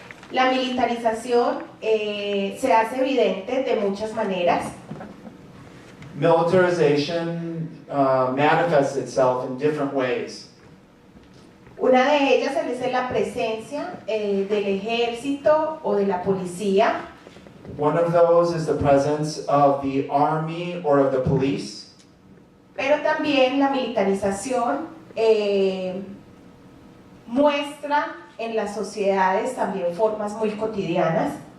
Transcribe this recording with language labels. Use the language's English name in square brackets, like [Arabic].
[Spanish] La militarización se hace evidente de muchas maneras. [English] Militarization manifests itself in different ways. [Spanish] Una de ellas es la presencia del ejército o de la policía. [English] One of those is the presence of the army or of the police. [Spanish] Pero también la militarización muestra en las sociedades también formas muy cotidianas.